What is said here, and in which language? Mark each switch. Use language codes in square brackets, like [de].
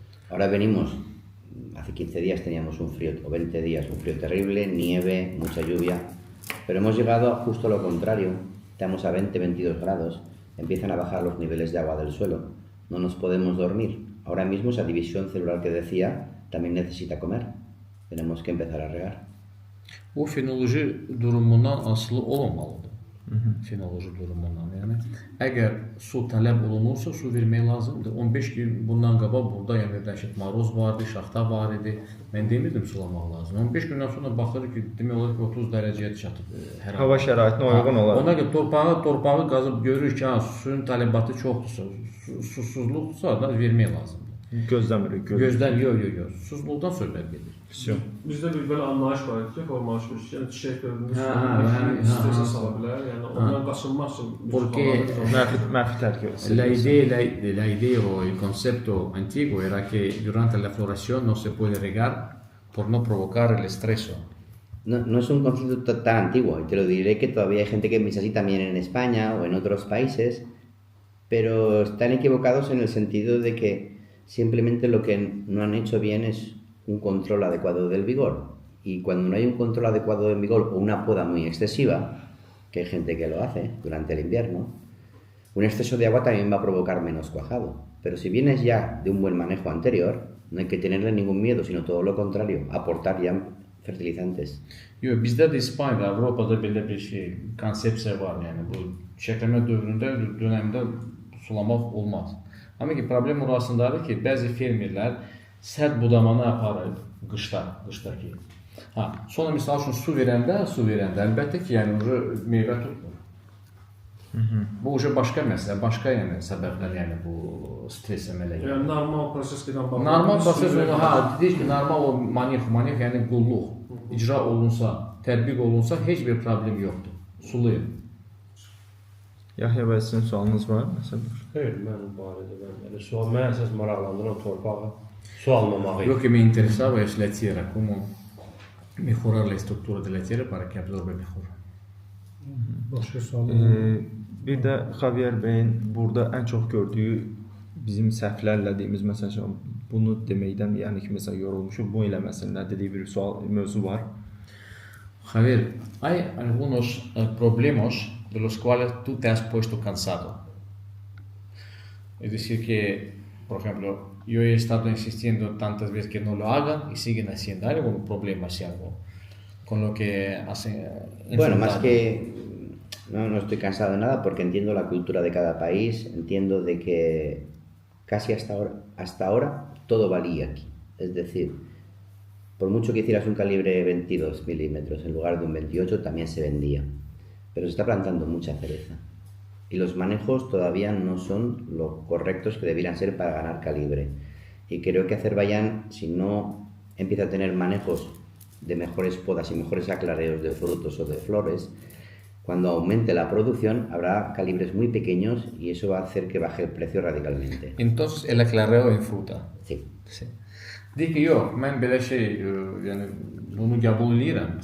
[es] Ahora venimos, hace 15 días teníamos un frío, o 20 días, un frío terrible, nieve, mucha lluvia, pero hemos llegado a justo lo contrario, estamos a 20-22 grados, empiezan a bajar los niveles de agua del suelo, no nos podemos dormir. Ahora mismo esa división celular que decía también necesita comer, tenemos que empezar a regar. [az] Bu fenoloji durumundan asılı olmamalıdır. Fenoloji durumundan. Yəni əgər su tələb olunursa, su vermək lazımdır. 15 gün bundan qabaq burada yəni dəhşət maroz vardı, şaxta var idi. Mən demirdim sulamaq lazım. 15 gündən sonra baxırıq ki, demək olar ki 30 dərəcəyə çatıb hər Hava şəraitinə uyğun olaraq. Ona görə torpağı qazıb görürük ki, suyun tələbatı çoxdursa, susuzluqdursa da vermək lazımdır. Gözləmirik. Gözdən yox. Susuzluqdan söhbət gedir. Bizdə bir belə anlayış var idi ki, formalaşmış, yəni çiçək dövründə hə, sala bilər, yəni ondan qaçınmaq üçün [es] Porque [az] Mənfi tərkib. [es] la idea o el concepto antiguo era que durante la floración no se puede regar por no provocar el estreso. No es un concepto tan antiguo, y te lo diré que todavía hay gente que piensa así también en España o en otros países, pero están equivocados en el sentido de que simplemente lo que no han hecho bien es un control adecuado del vigor. Y cuando no hay un control adecuado del vigor o una poda muy excesiva, que hay gente que lo hace durante el invierno, un exceso de agua también va a provocar menos cuajado. Pero si vienes ya de un buen manejo anterior, no hay que tenerle ningún miedo, sino todo lo contrario, aportar ya fertilizantes. [az] Yox, bizdə də İspaniyada, Avropada belə bir şey, konsepsiya var. Yəni bu çəkləmə dönəmində sulamaq olmaz. Amma ki problem orasındadır ki, bəzi fermerlər sərt budamanı aparır qışdakı. Sonra misal üçün su verəndə əlbəttə ki, yəni meyvə tutmur. Bu başqa məsələ, başqa yəni səbəblər, yəni bu stres əmələ gəlir. Yəni normal proses gedən baxımdan. Normal proses deyir ki, normal o manix yəni qulluq icra olunsa, tətbiq olunsa heç bir problem yoxdur. Sulayın. Yahya bəy, sizin sualınız var? Xeyr, mən barədə elə sual mən əsas maraqlandıran torpağı su almamağı. [es] Lo que me interesaba es la tierra, cómo mejorar la estructura de la tierra para que absorbe mejor. [az] Başqa sual Bir də Xavier bəyin burada ən çox gördüyü bizim səhvlərlə deyimiz, məsələn, bunu deməkdən, yəni ki, məsələn, yorulmuşuq, bu eləməsinlər dediyi bir mövzu var. [es] Javier, hay algunos problemas de los cuales tú te has puesto cansado. Es decir que, por ejemplo, yo he estado insistiendo tantas veces que no lo hagan y siguen haciendo. ¿Hay algún problema si algo con lo que hacen? Bueno, más que no estoy cansado de nada porque entiendo la cultura de cada país, entiendo de que casi hasta ahora todo valía aquí. Es decir, por mucho que hicieras un calibre 22 milímetros en lugar de un 28 también se vendía. Pero se está plantando mucha cereza. Y los manejos todavía no son los correctos que debieran ser para ganar calibre. Y creo que Azerbaiyán, si no empieza a tener manejos de mejores podas y mejores aclareos de frutos o de flores, cuando aumente la producción habrá calibres muy pequeños y eso va a hacer que baje el precio radicalmente. Entonces el aclareo en fruta. Sí. [az] Deyir ki, yox, mən belə yəni bunu qəbul edirəm.